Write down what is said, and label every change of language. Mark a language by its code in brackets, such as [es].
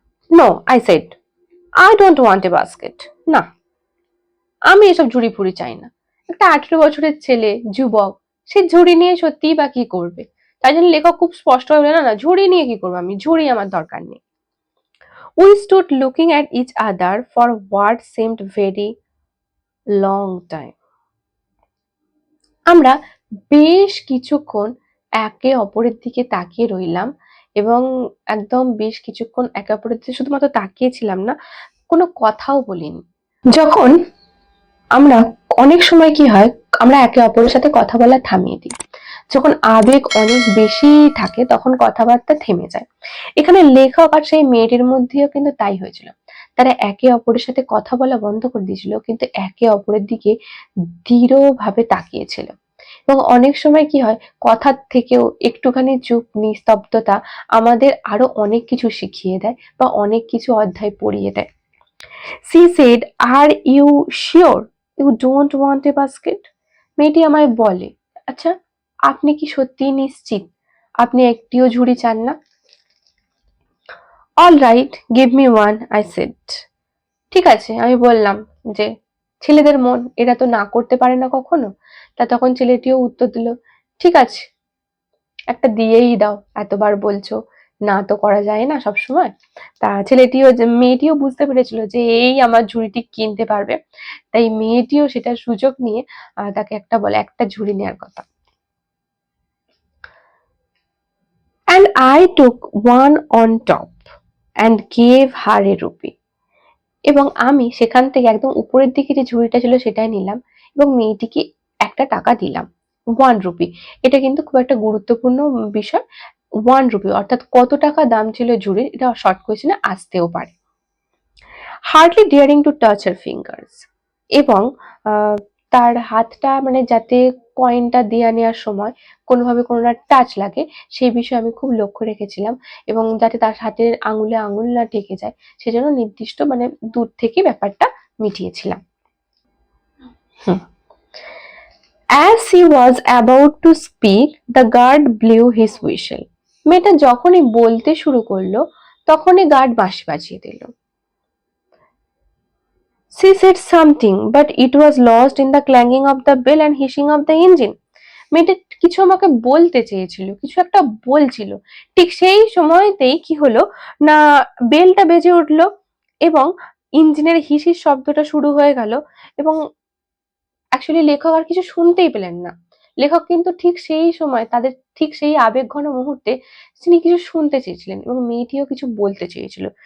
[en] No, I said, I don't want a basket. [bn] না, আমি এসব ঝুড়ি ফুড়ি চাই না। একটা 18 বছরের ছেলে, যুবক, সে ঝুড়ি নিয়ে সত্যিই বা কি করবে? তাই জন্য লেখক খুব স্পষ্ট ভাবে, না না, ঝুড়ি নিয়ে কি করবো আমি, ঝুড়ি আমার দরকার নেই। [en] We stood looking at each other for what seemed very long time. [bn] আমরা বেশ কিছুক্ষণ একে অপরের দিকে তাকিয়ে রইলাম এবং একদম বেশ কিছুক্ষণ একে অপরের দিকে শুধুমাত্র তাকিয়েছিলাম না, কোনো কথাও বলিনি। যখন আমরা অনেক সময় কি হয়, আমরা একে অপরের সাথে কথা বলা থামিয়ে দিই। যখন আবেগ অনেক বেশি থাকে তখন কথাবার্তা থেমে যায়। এখানে লেখক আর সেই মেয়েটির মধ্যেও কিন্তু তাই হয়েছিল। তারা একে অপরের সাথে কথা বলা বন্ধ করে দিয়েছিল, কিন্তু একে অপরের দিকে দৃঢ়ভাবে তাকিয়েছিল। এবং অনেক সময় কি হয়, কথার থেকেও একটুখানি চুপ, নিস্তব্ধতা আমাদের আরো অনেক কিছু শিখিয়ে দেয় বা অনেক কিছু অধ্যায় পড়িয়ে দেয়। [en] She said, "Are you sure you don't want a basket?" [bn] মেয়েটি আমায় বলে, আচ্ছা আপনি কি সত্যিই নিশ্চিত আপনি একটিও ঝুড়ি চান না? [en] All right, give me one, I said. [bn] ঠিক আছে, আমি বললাম, যে ছেলেদের মন, এরা তো না করতে পারে না কখনো। তা তখন ছেলেটিও উত্তর দিল, ঠিক আছে, একটা দিয়েই দাও, এতবার বলছো, না তো করা যায় না সবসময়। তা মেয়েটিও বুঝতে পেরেছিল যে এই আমার ঝুড়িটি কিনতে পারবে, তাই মেয়েটিও সেটার সুযোগ নিয়ে তাকে বলে একটা ঝুড়ি নেওয়ার কথা। [en] And I took one on top and gave her a rupee. [bn] এবং আমি সেখান থেকে একদম উপরের দিকে যে ঝুড়িটা ছিল সেটাই নিলাম এবং মেয়েটিকে একটা টাকা দিলাম, 1 রুপি। এটা কিন্তু খুব একটা গুরুত্বপূর্ণ বিষয়। 1 রুপি অর্থাৎ কত টাকা দাম ছিল ঝুড়ির, এটা শর্ট কোয়েশ্চেনে আসতেও পারে। [en] hardly daring to touch her fingers, [bn] এবং তার হাতটা মানে যাতে কয়েনটা দিয়ে নেওয়ার সময় কোনোভাবে কোনো না টাচ লাগে, সেই বিষয়ে আমি খুব লক্ষ্য রেখেছিলাম, এবং যাতে তার হাতের আঙুলে আঙুল না ঠেকে যায় সেজন্য নির্দিষ্ট মানে দূর থেকে ব্যাপারটা মিটিয়েছিলাম। [en] As he was about to speak, the guard blew his whistle. [bn] মেয়েটা যখনই বলতে শুরু করলো তখনই গার্ড বাঁশি বাজিয়ে দিল। [en] She said something, but it was lost in the clanging of the bell and hissing of the engine. [bn] মেয়েটা কিছু আমাকে বলতে চেয়েছিল, কিছু একটা বলছিল, ঠিক সেই সময়তেই কি হলো না, বেলটা বেজে উঠলো এবং ইঞ্জিনের হিসির শব্দটা শুরু হয়ে গেল, এবং অ্যাকচুয়ালি লেখক আর কিছু শুনতেই পেলেন না। লেখক কিন্তু ঠিক সেই সময় তাদের ঠিক সেই আবেগঘন মুহূর্তে তিনি কিছু শুনতে চেয়েছিলেন এবং মেয়েটিও কিছু বলতে চেয়েছিল।